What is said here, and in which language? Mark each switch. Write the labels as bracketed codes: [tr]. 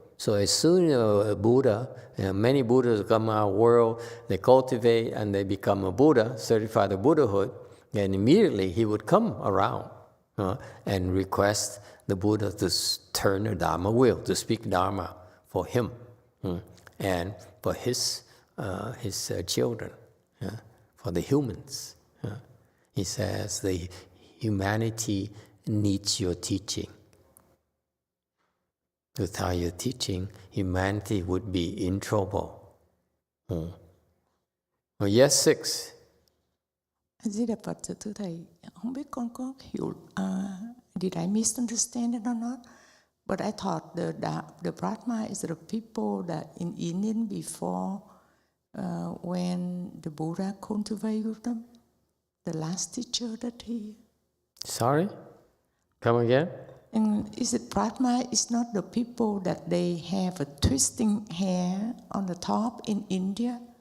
[en] So as soon as a Buddha, many Buddhas come our world, they cultivate and they become a Buddha, certify the Buddhahood, and immediately he would come around and request the Buddha to turn the Dharma wheel, to speak Dharma for him and for his children, for the humans. He says the humanity needs your teaching. Without your teaching, humanity would be in trouble. Yes, 6. [vi] Di Đà Phật, thưa Thầy, không biết con có hiểu, [en] did I misunderstand it or not? But I thought the Brahma is the people that in Indian before when the Buddha cultivated with them, the last teacher that he... Sorry? Come again? And is it Brahma is not the people that they have a twisting hair on the top in India?